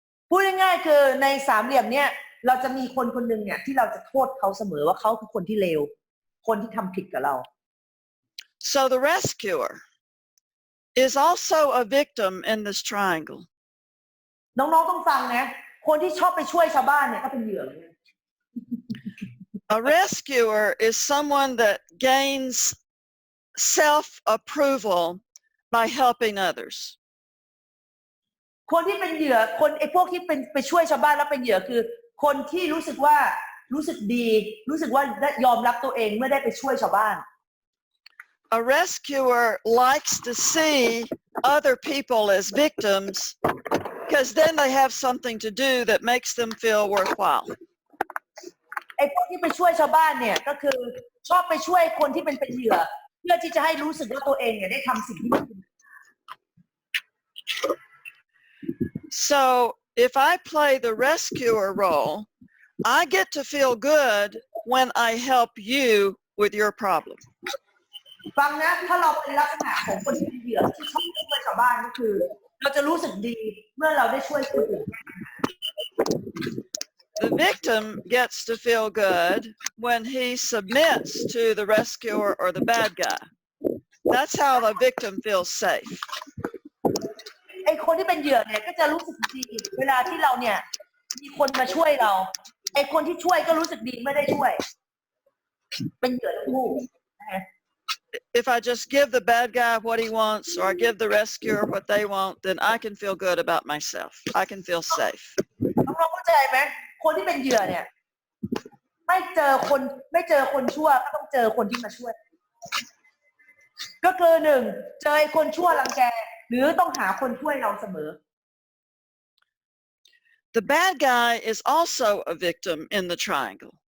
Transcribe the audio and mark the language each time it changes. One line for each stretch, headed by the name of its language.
Thai: พูดง่ายๆคือในสามเหลี่ยมเนี่ยเราจะมีคนคนหนึ่งเนี่ยที่เราจะโทษเขาเสมอว่าเขาคือคนที่เลวคนที่ทำผิดกับเรา
English: So the rescuer is also a victim in this triangle.
Thai: น้องๆต้องฟังนะคนที่ชอบไปช่วยชาวบ้านเนี่ยก็เป็นเหยื่อเหมือนกัน
English: A rescuer is someone that gains self-approval by helping others.
Thai: คนที่เป็นเหยื่อไอ้พวกที่เป็นไปช่วยชาวบ้านแล้วเป็นเหยื่อคือคนที่รู้สึกดีรู้สึกว่ายอมรับตัวเองเมื่อได้ไปช่วยชาวบ้าน
English: A rescuer likes to see other people as victims because then they have something to do that makes them feel worthwhile.
Thai: ไอ้พวกที่ไปช่วยชาวบ้านเนี่ยก็คือชอบไปช่วยคนที่เป็นเหยื่อเพื่อที่จะให้รู้สึกว่าตัวเองเนี่ยได้ทำสิ่งที่มันดี
English: So if I play the rescuer role, I get to feel good when I help you with your problem.
Thai: ฟังนะถ้าเราเป็นลักษณะของคนที่เป็นเหยื่อที่ชอบช่วยชาวบ้านก็คือเราจะรู้สึกดีเมื่อเราได้ช่วยคนอื่น
English: The victim gets to feel good when he submits to the rescuer or the bad guy. That's how the victim feels safe.
Thai: ไอ้คนที่เป็นเหยื่อเนี่ยก็จะรู้สึกดีเวลาที่เราเนี่ยมีคนมาช่วยเราไอ้คนที่ช่วยก็รู้สึกดีเมื่อได้ช่วยเป็นเหยื่อทั้งคู่
English: If I just give the bad guy what he wants or I give the rescuer what they want, then I can feel good about myself. I can feel safe.
Thai: น้องๆเข้าใจไหมคนที่เป็นเหยื่อเนี่ยไม่เจอคนชั่วก็ต้องเจอคนที่มาช่วย ก็คือหนึ่งเจอไอ้คนชั่วรังแกหรือต้องหาคนช่วยเราเสมอ
English: The bad guy is also a victim in the triangle.